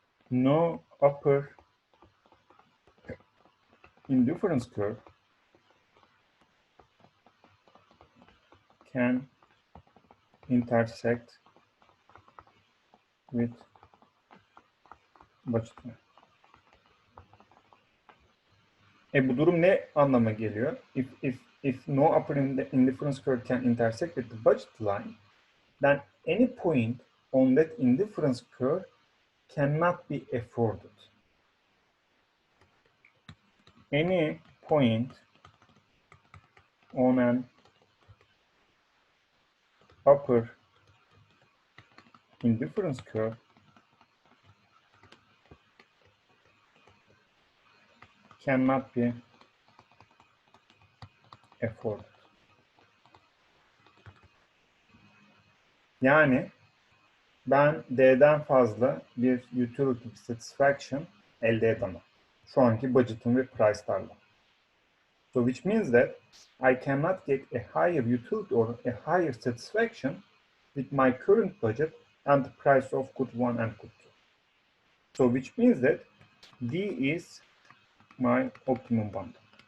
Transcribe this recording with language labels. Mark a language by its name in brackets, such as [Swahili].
[English] No upper indifference curve can intersect with budget line. [Turkish] Bu durum ne anlama geliyor? [English] If no upper indifference curve can intersect with the budget line, then any point on that indifference curve cannot be afforded. Any point on an upper indifference curve cannot be afforded. [Turkish] Yani ben D'den fazla bir utility satisfaction elde edemem. Şu anki budget'ım ve price'larla. [English] So which means that I cannot get a higher utility or a higher satisfaction with my current budget and the price of good 1 and good 2. So which means that D is my optimum bundle.